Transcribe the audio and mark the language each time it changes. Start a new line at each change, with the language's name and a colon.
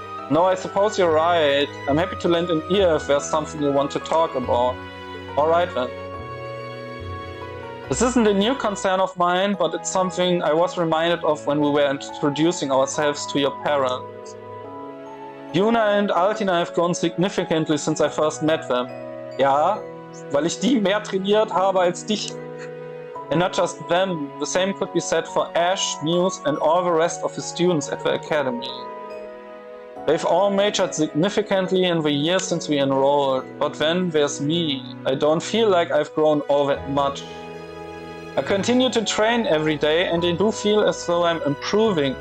English: No, I suppose you're right. I'm happy to lend an ear if there's something you want to talk about. Alright then. This isn't a new concern of mine, but it's something I was reminded of when we were introducing ourselves to your parents. Yuna and Altina have grown significantly since I first met them.
German: Ja, weil ich die mehr trainiert habe als dich.
English: And not just them, the same could be said for Ash, Muse and all the rest of the students at the academy. They've all matured significantly in the years since we enrolled, but then there's me. I don't feel like I've grown all that much. I continue to train every day and I do feel as though I'm improving.